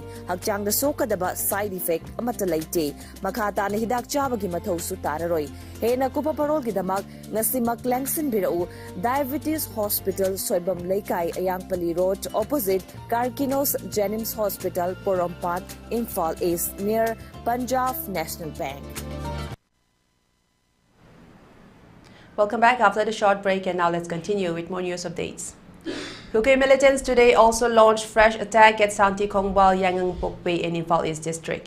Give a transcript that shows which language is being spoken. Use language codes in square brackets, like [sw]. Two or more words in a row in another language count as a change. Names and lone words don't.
[mni] Hakchang da sokadaba [en] side effect [mni] amata laite. Makata na hidak chabagi mathau su tararoi. Hena kupa parol gidamak ngasimak lengsin birau Diabetes Hospital Soibam Laikai Ayangpali Road opposite Karkinos Jenims Hospital Porompat Imphal East near Punjab National Bank. [en] Welcome back after the short break, and now let's continue with more news updates. Hukay militants today also launched fresh attack at Santi Kongbal Yangang Pokpe in Imphal East District.